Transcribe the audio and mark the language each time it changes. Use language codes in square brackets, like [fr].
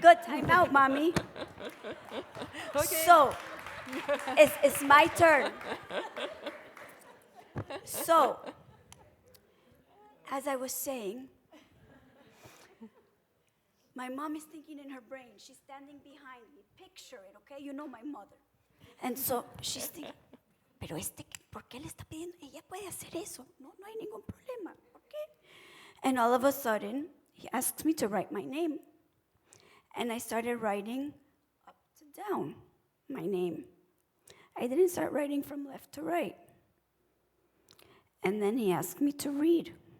[en] good. Time out, mommy. So, it's my turn. So, as I was saying, my mom is thinking in her brain. She's standing behind me. Picture it, okay? You know my mother. [es] And so she's thinking, pero ¿por qué le está pidiendo? Ella puede hacer eso. No hay ningún problema, okay? [en] And all of a sudden, he asks me to write my name. And I started writing up to down my name. I didn't start writing from left to right. And then he asked me to read.